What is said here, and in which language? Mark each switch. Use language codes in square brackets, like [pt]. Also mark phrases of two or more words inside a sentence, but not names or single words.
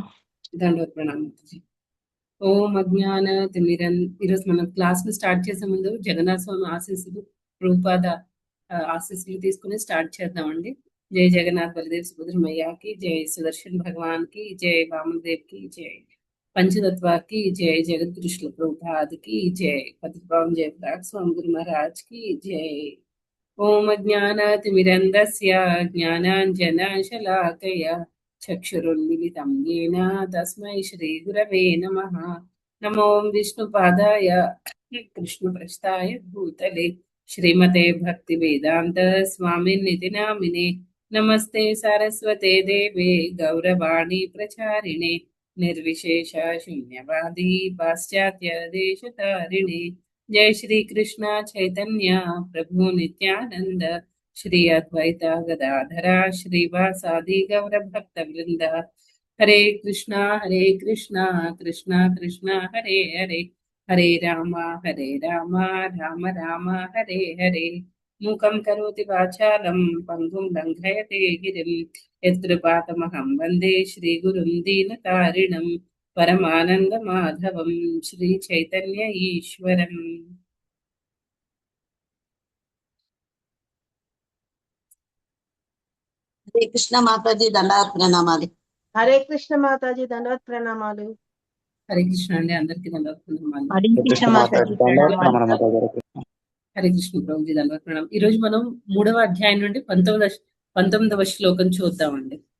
[te] దండవత్ ప్రణామం మాతాజీ. [sa] ఓం అజ్ఞాన తిమిరన్. [te] ఈరోజు మనం క్లాస్ ను స్టార్ట్ చేసే ముందు జగన్నాథ స్వామి ఆశీస్సులు, ప్రభుపాద ఆశీస్సులు తీసుకుని స్టార్ట్ చేద్దామండి. [hi] जय जगन्नाथ बलदेव सुभद्रामैयाकी जय, सुदर्शन भगवान की जय, वामदेव की जय, पंचतत्व की जय, जगत श्री प्रभुपाद की जय, पतितपावन जय प्रताप स्वामी गुरु महाराज की जय। [sa] ओम अज्ञानातिमिरन्धस्य ज्ञानाञ्जनशलाकया चक्षुरुन्मिलितं येन तस्मै श्रीगुरवे नमः। नमो विष्णुपादाय कृष्णप्रस्थाय भूतले श्रीमते भक्तिवेदान्त स्वामिनिति नामिने। नमस्ते सारस्वते देवे गौरवाणी प्रचारिणे निर्विशेष शून्यवादी पाश्चात्य देशतारिणे। जय श्री कृष्ण चैतन्य प्रभु नित्यानंद श्री अद्वैत गदाधरा श्रीवासादि गौर भक्त वृंद। हरे कृष्णा कृष्णा कृष्णा हरे हरे, हरे राम राम राम हरे हरे। मूकं करोति वाचालं पङ्गुं लङ्घयते गिरिं, यत्कृपातमहं वन्दे श्रीगुरुं दीनतारिणं, परमानन्दमाधवं श्रीचैतन्य ईश्वरम्। [te] హరే కృష్ణ మాతాజీ దండవత్ ప్రణామాలు. హరే కృష్ణ మాతాజీ దండవత్ ప్రణామాలు. హరే కృష్ణ అండి. అందరికీ దండవత్ ప్రణామాలు. హరే కృష్ణ మాతాజీ హరే కృష్ణ ప్రభుజీ దండవత్ ప్రణామం. ఈ రోజు మనం 3వ అధ్యాయం నుండి 19వ శ్లోకం చూద్దామండి.